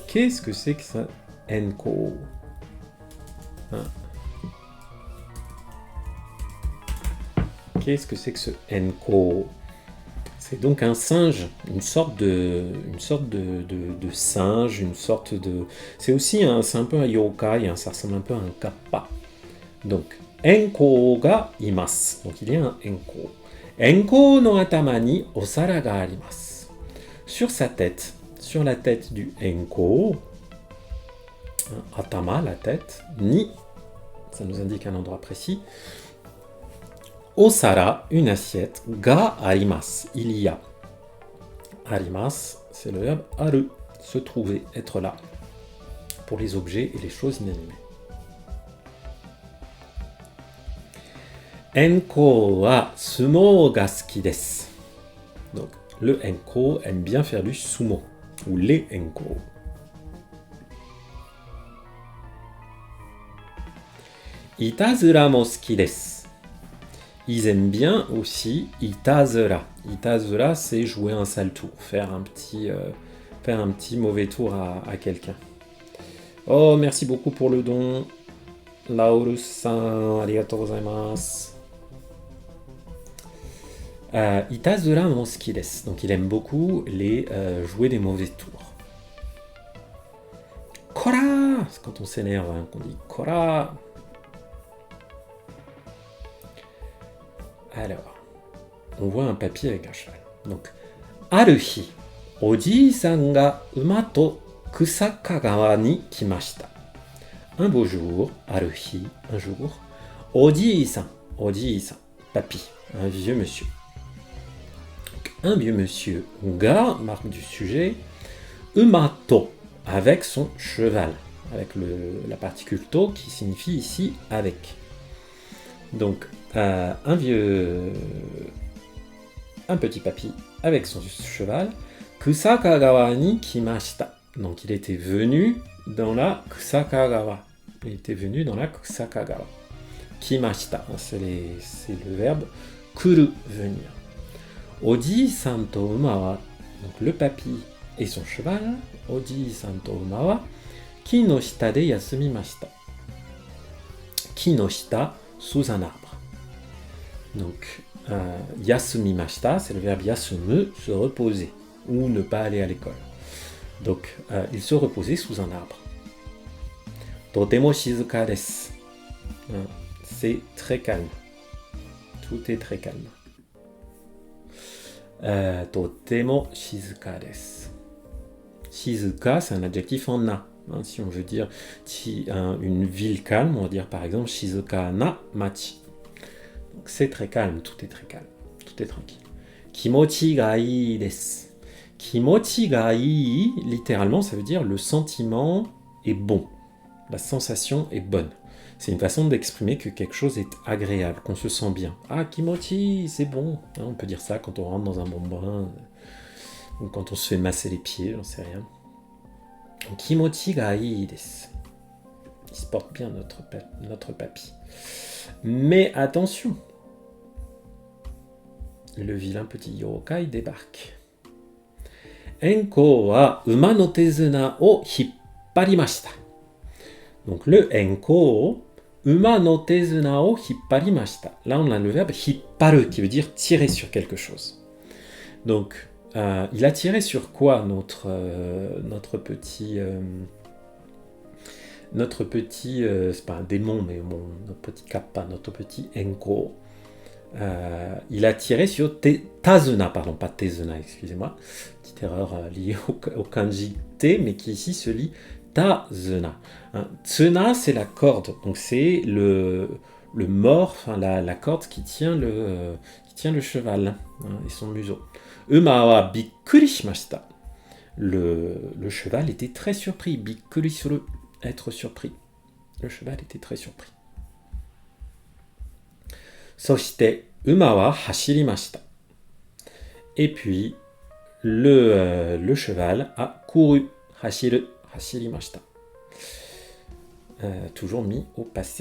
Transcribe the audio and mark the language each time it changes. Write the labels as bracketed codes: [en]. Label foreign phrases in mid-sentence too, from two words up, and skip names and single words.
[fr] Qu'est-ce que c'est que ça, enko? Qu'est-ce que c'est que ce enko? C'est donc un singe, une sorte de singe, une sorte de. C'est aussi c'est un peu un yokai, ça ressemble un peu à un kappa. [ja] Donc エンコがいます. [fr] Donc il y a un enko. [ja] エンコの頭にお皿があります. [fr] Sur sa tête, sur la tête du enko, atama, la tête, ni, ça nous indique un endroit précis, osara, une assiette, [ja] があります, [fr] il y a. Arimasu, c'est le verbe aru, se trouver, être là, pour les objets et les choses inanimées. [ja] エンコは相撲が好きです. [fr] Donc, le enko aime bien faire du sumo, ou les enko. [ja] いたずらも好きです. [fr] Ils aiment bien aussi itazura. Itazura, c'est jouer un sale tour, faire un petit mauvais tour à quelqu'un. Oh, merci beaucoup pour le don. [ja] Laurus-san, ありがとうございます. いたずらの好きです. [fr] Donc il aime beaucoup les jouer des mauvais tours. Kora! C'est quand on s'énerve qu'on dit Kora! Alors, on voit un papier avec un cheval. Donc, [ja] ある日、おじさんが馬とKusaka-gawaに来ました. [fr] Un beau jour, Aruhi, un jour, oji-san, papy, un vieux monsieur. Donc, un vieux monsieur, ga, marque du sujet, umato, avec son cheval, avec la particule to qui signifie ici avec. Donc, un petit papy avec son cheval, [ja] Kusaka-gawa ni kimashita. [fr] Donc il était venu dans la Kusaka-gawa. Kimashita, c'est le verbe kuru, venir. [ja] おじさんと馬は, [fr] donc le papy et son cheval, [ja] おじさんと馬は、木の下で休みました. 木の下, [fr] sous un arbre. Donc, yasumimashita, c'est le verbe yasumu, se reposer, ou ne pas aller à l'école. Donc, il se reposait sous un arbre. [ja] とても静かです. [fr] C'est très calme. Tout est très calme. [ja] とても静かです. [fr] Shizuka, c'est un adjectif en na. Si on veut dire une ville calme, on va dire par exemple [ja] 静かな町. [fr] Donc c'est très calme, tout est très calme, tout est tranquille. [ja] 気持ちがいいです. 気持ちがいい, [fr] littéralement, ça veut dire le sentiment est bon, la sensation est bonne. C'est une façon d'exprimer que quelque chose est agréable, qu'on se sent bien. Ah, kimochi, c'est bon. On peut dire ça quand on rentre dans un bon bain, ou quand on se fait masser les pieds, j'en sais rien. [ja] 気持ちがいいです. [fr] Il se porte bien notre papy. Mais attention, le vilain petit yokai débarque. [ja] エンコは馬の手綱を引っ張りました. [fr] Donc le enko, [ja] 馬の手綱を引っ張りました. [fr] Là on a le verbe hipparu qui veut dire tirer sur quelque chose. Donc il a tiré sur quoi notre petit c'est pas un démon mais notre petit kappa, notre petit enko. Il a tiré sur tazuna, pardon, pas tezuna, excusez-moi, petite erreur liée au kanji te, mais qui ici se lit tazuna. Tsuna, c'est la corde, donc c'est le mort, enfin la corde qui tient le cheval et son museau. [ja] 馬はびっくりしました. [fr] Le cheval était très surpris. [ja] びっくりする, [fr] être surpris. Le cheval était très surpris. [ja] そして、馬は走りました. [fr] Et puis, le cheval a couru. [ja] 走る、走りました. [fr] Toujours mis au passé.